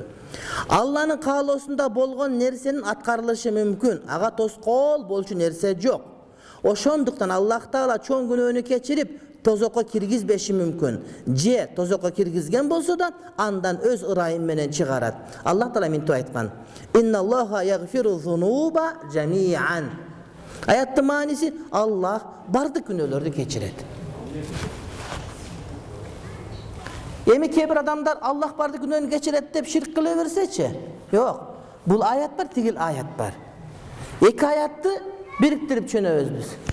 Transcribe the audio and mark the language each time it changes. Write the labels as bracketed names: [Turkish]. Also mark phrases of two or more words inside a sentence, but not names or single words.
[Kyrgyz] Алланын каалоосунда болгон нерсенин аткарылышы мүмкүн. Ага тоскоол болчу нерсе жок. Ошондуктан Аллах Таала чоң күнөөнү кечирип, тозокко киргизбеши мүмкүн. Же тозокко киргизген болсо да, андан өз ырайым менен чыгарат. Аллах Таала мынтип айткан: [Arabic] "إن الله يغفر الذنوب جميعا." [Kyrgyz] Аяттын мааниси: Аллах бардык күнөөлөрдү кечирет. Эми кээ бир адамдар Аллах бардык күнөөнү кечирет деп ширк кыла берсечи? Жок. Бул аят бар, тигил аят бар. Эки аятты бириктирип чөнөбүз биз.